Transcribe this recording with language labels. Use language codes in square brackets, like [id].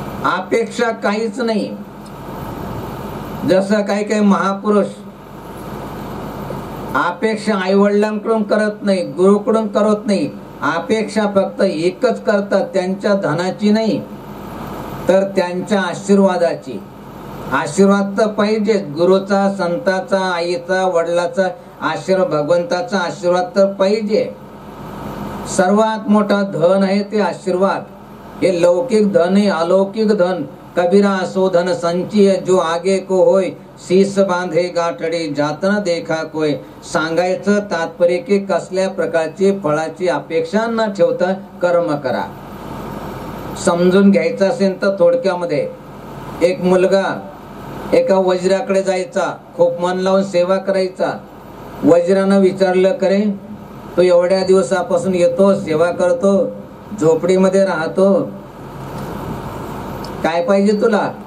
[mr] अपेक्षा काहीच नाही. जसं काही काही महापुरुष अपेक्षा आई वडिलांकडून करत नाही, गुरुकडून करत नाही, अपेक्षा फक्त एकच करतात, त्यांच्या धनाची नाही तर त्यांच्या आशीर्वादाची. आशीर्वाद तर पाहिजे, गुरुचा, संताचा, आईचा, वडिलाचा आशीर्वाद, भगवंताचा आशीर्वाद तर पाहिजे. सर्वात मोठा धन आहे ते आशीर्वाद. [hi] हे लौकिक धन है, अलौकिक धन। कबीरा सो धन संचिय जो आगे को होय, शीस बांधे गाठडी जात न देखा कोय। [mr] सांगायचं तात्पर्य की कसल्या प्रकारची फळाची अपेक्षा न ठेवता कर्म करा। समजून घ्यायचं असेल तर थोडक्यामध्ये, एक मुलगा एका वज्राकडे जायचा, खूप मन लावून सेवा करायचा। वज्रानं विचारलं, करे तो एवढ्या दिवसापासून येतो, सेवा करतो, झोपडीमध्ये राहतो, काय पाहिजे तुला?